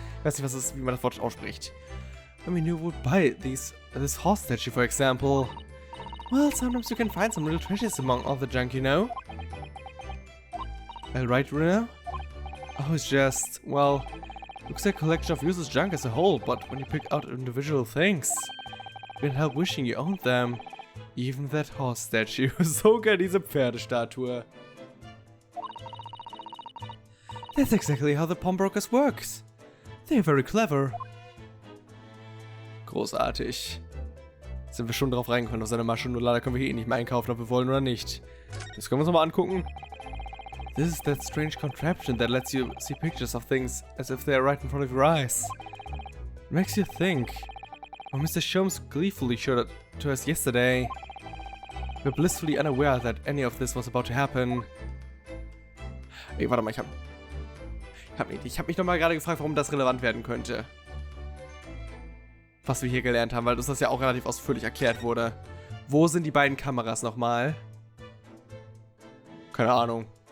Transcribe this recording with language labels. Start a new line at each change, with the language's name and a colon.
German: Ich weiß nicht, wie man das Wort ausspricht.
English: I mean, you would buy this horse statue, for example. Well, sometimes you can find some real treasures among all the junk, you know? Right, Runa? Oh, it's just, well, looks like a collection of useless junk as a whole, but when you pick out individual things, you can't help wishing you owned them. Even that horse statue.
German: Sogar diese Pferdestatue.
English: That's exactly how the pawnbrokers works. They're very clever.
German: Großartig. Sind wir schon drauf reingekommen auf seine Masche, nur leider können wir hier eh nicht mehr einkaufen, ob wir wollen oder nicht. Das können wir uns nochmal angucken.
English: This is that strange contraption that lets you see pictures of things as if they are right in front of your eyes. It makes you think. When Mr. Sholmes gleefully showed it to us yesterday, we were blissfully unaware that any of this was about to happen.
German: Ey, warte mal, ich hab mich nochmal gerade gefragt, warum das relevant werden könnte. Was wir hier gelernt haben, weil uns das ja auch relativ ausführlich erklärt wurde. Wo sind die beiden Kameras nochmal? Keine Ahnung.